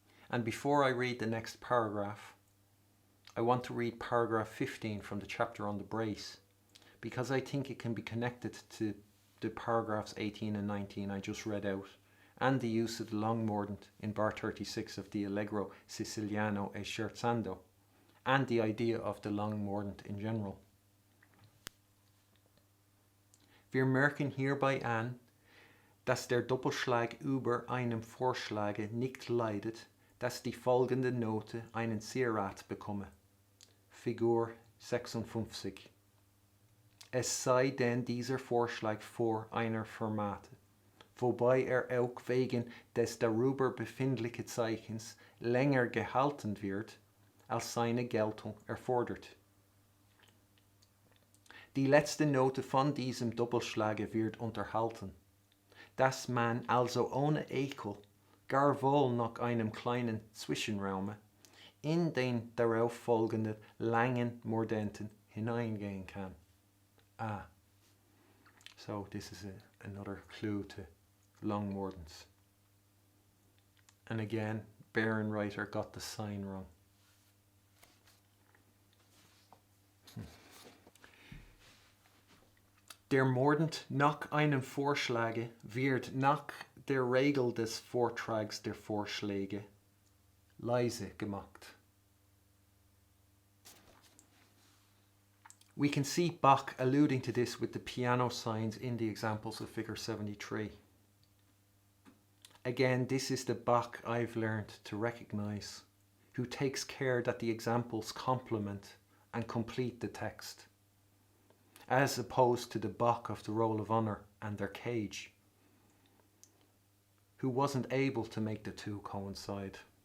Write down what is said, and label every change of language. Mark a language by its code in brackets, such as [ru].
[en] And before I read the next paragraph, I want to read paragraph 15 from the chapter on the brace, because I think it can be connected to the paragraphs 18 and 19 I just read out, and the use of the long mordent in bar 36 of the Allegro Siciliano e Scherzando, and the idea of the long mordent in general. [de] Wir merken hierbei an, dass der Doppelschlag über einem Vorschlage nicht leidet, dass die folgende Note einen Zierat bekomme. Figur 56. Es sei denn dieser Vorschlag vor einer Fermate, wobei auch wegen des darüber befindlichen Zeichens länger gehalten wird, als seine Geltung erfordert. Die letzte Note von diesem Doppelschlage wird unterhalten, dass man also ohne Ekel gar wohl nach einem kleinen Zwischenraume in den darauf folgenden langen Mordenten hineingehen kann. [en] So this is another clue to long mordents. And again, Bärenreiter got the sign wrong. [de] Der Mordent nach einem Vorschlage wird nach der Regel des Vortrags der Vorschläge leise gemacht. [en] We can see Bach alluding to this with the piano signs in the examples of figure 73. Again, this is the Bach I've learned to recognize, who takes care that the examples complement and complete the text, as opposed to the Bach of the Roll of Honour and their cage, who wasn't able to make the two coincide.